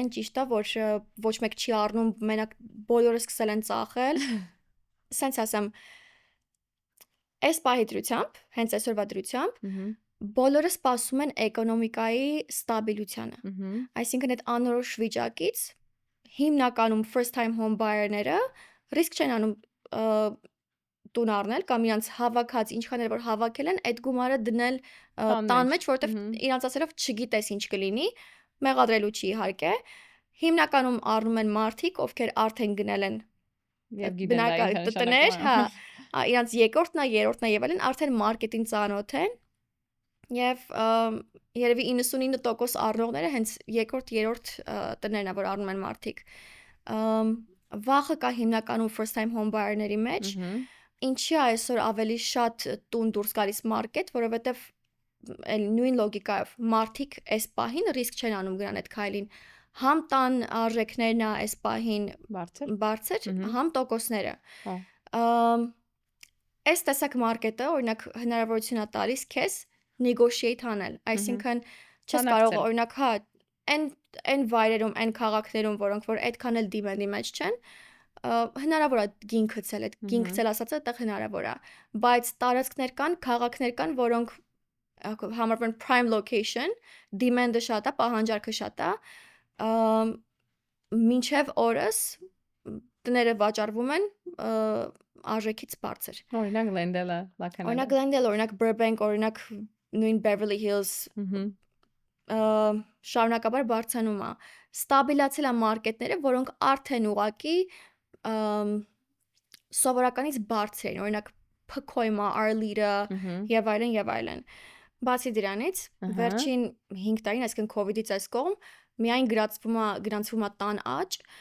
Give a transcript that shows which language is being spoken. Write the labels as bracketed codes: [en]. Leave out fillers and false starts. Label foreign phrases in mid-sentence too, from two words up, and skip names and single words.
[hy] ճիշտ է որ ոչ մեկ չի առնում, մենակ բոլորը սկսել են ծախել։ սենց ասեմ, այս պահի դրությամբ, հենց այսօրվա դրությամբ, բոլորը սպասում են էկոնոմիկայի ստաբիլությանը։ Այսինքն այդ անորոշ վիճակից հիմնականում [en] first time home buyer- [hy] ները ռիսկ չեն անում տուն առնել կամ իրանց հավաքած ինչքան էլ որ հավաքել են, այդ գումարը դնել տան մեջ, որովհետև իրանց ասելով չգիտես ինչ կլինի, մեղադրելու չի իհարկե։ Հիմնականում առնում են մարդիկ, ովքեր արդեն գնել են տներ, հա, իրանց երկրորդն է, երրորդն է եւ այլն, արդեն մարքեթին ծանոթ են եւ երևի 99% առնողները հենց երկրորդ, երրորդ տներն է, որ առնում են մարդիկ։ Վախը կա հիմնականում [en] first time home buyer- [hy] ների մեջ, ինչի այսօր ավելի շատ տուն դուրս գալիս մարքեթ, որովհետեւ նույն լոգիկայով մարդիկ այս պահին ռիսկ չեն անում գնան այդ քայլին։ Համ տան արժեքներն է այս պահին բարձր, համ տոկոսները։ Այս տեսակ մարքեթը օրինակ հնարավորություն է տալիս քեզ negotiate անել, այսինքն չես կարող օրինակ հա այն վայրերում, այն քաղաքներում, որոնք որ այդքան էլ դիմենդի մեջ չեն, հնարավոր է գին գցել, այդ գին գցել ասածը այդտեղ հնարավոր է, բայց տարածքներ կան, քաղաքներ կան, որոնք համարվում են [en] prime location, [hy] demand-ը շատ է, պահանջարկը շատ է, մինչև օրս տները վաճառվում են արժեքից բարձր։ Օրինակ Glendale-ը, լականալը։ Օրինակ Glendale, օրինակ Burbank, օրինակ նույն Beverly Hills, շարունակաբար բարձրանում է։ Ստաբիլացել է մարքեթները, որոնք արդեն ուղակի սովորականից բարձր են, օրինակ Pacoima, Arleta եւ այլն եւ այլն։ Բացի դրանից, վերջին 5 տարին, այսինքն COVID-ից այս կողմ, միայն գրանցվում է տան աճ,